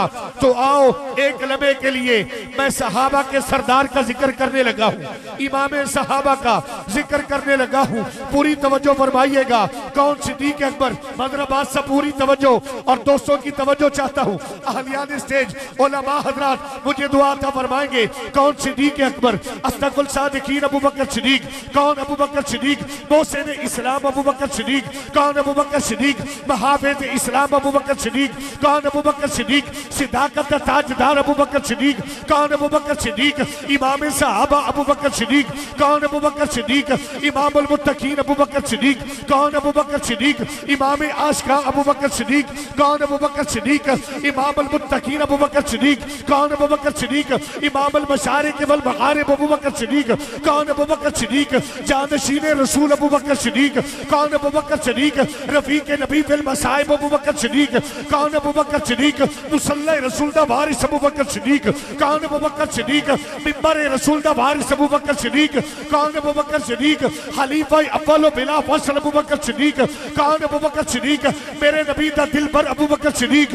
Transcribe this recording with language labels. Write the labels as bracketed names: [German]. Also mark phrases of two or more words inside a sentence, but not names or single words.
[Urdu] تو آؤ ایک لمحے کے لیے میں صحابہ کے سردار کا ذکر کرنے لگا ہوں، امام صحابہ کا ذکر کرنے لگا ہوں. پوری توجہ فرمائیے گا. کون صدیق اکبر، مدرباد سے پوری توجہ اور دوستوں کی توجہ چاہتا ہوں. اہلیان سٹیج علما حضرات مجھے دعا عطا فرمائیں گے. کون صدیق اکبر, [Arabic] أصدق الصادقين [Urdu] ابو بکر صدیق. کون ابو بکر صدیق، محسن اسلام ابو بکر صدیق. کون ابو بکر صدیق، محافظ اسلام ابو بکر صدیق. کون ابو بکر صدیق، صداقت تاجدار ابو بکر صدیق. کون ابو بکر صدیق، امام صحابہ ابو بکر صدیق. کون ابو بکر صدیق, [Arabic] إمام المتقين [Urdu] ابو بکر صدیق. کون ابو بکر صدیق، امام عاشقا ابو بکر صدیق. کون ابو بکر صدیق, [Arabic] إمام المتقين [Urdu] ابو بکر صدیق. کون ابو بکر صدیق, [Arabic] إمام المشارق والمغارب [Urdu] ابو بکر صدیق. کون ابو بکر صدیق، جانشین رسول ابو بکر صدیق. کون ابو بکر صدیق، رفیق نبی [Arabic] في المصائب [Urdu] ابو بکر صدیق. کون ابو بکر صدیق، مصلیٰ رسول دا وارث ابو بکر صدیق. کون ابو بکر صدیق، منبر رسول دا وارث ابو بکر صدیق. کون ابو بکر صدیق، خلیفہ اول بلا فصل ابو بکر صدیق. کون ابو بکر صدیق، میرے نبی دا دلبر ابو بکر صدیق.